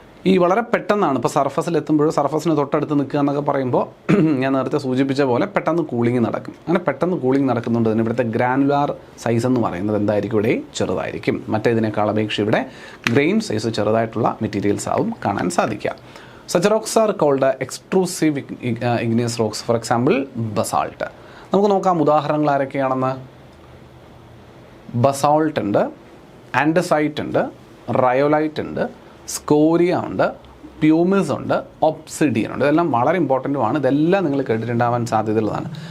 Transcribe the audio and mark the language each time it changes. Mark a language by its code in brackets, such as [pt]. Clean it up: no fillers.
[ml] ഈ വളരെ പെട്ടെന്നാണ് ഇപ്പോൾ സർഫസിലെത്തുമ്പോഴോ സർഫസിന് തൊട്ടടുത്ത് നിൽക്കുക എന്നൊക്കെ പറയുമ്പോൾ ഞാൻ നേരത്തെ സൂചിപ്പിച്ച പോലെ പെട്ടെന്ന് കൂളിംഗ് നടക്കും. അങ്ങനെ പെട്ടെന്ന് കൂളിംഗ് നടക്കുന്നുണ്ട് തന്നെ ഇവിടുത്തെ ഗ്രാനുലാർ സൈസ് എന്ന് പറയുന്നത് എന്തായിരിക്കും? ഇവിടെ ചെറുതായിരിക്കും. മറ്റേതിനേക്കാൾ അപേക്ഷ ഇവിടെ ഗ്രെയിൻ സൈസ് ചെറുതായിട്ടുള്ള മെറ്റീരിയൽസ് ആവും കാണാൻ സാധിക്കുക. [en] Such rocks are called extrusive igneous rocks. For example, basalt. [ml] നമുക്ക് നോക്കാം ഉദാഹരണങ്ങൾ ആരൊക്കെയാണെന്ന്. ബസാൾട്ട് ഉണ്ട്, ആൻഡസൈറ്റ് ഉണ്ട്, റയോലൈറ്റ് ഉണ്ട്, സ്കോറിയ ഉണ്ട്, പ്യൂമിസ് ഉണ്ട്, ഒബ്സിഡിയൻ ഉണ്ട്. ഇതെല്ലാം വളരെ ഇമ്പോർട്ടൻറ്റുമാണ്. ഇതെല്ലാം നിങ്ങൾ കേട്ടിട്ടുണ്ടാവാൻ സാധ്യതയുള്ളതാണ്.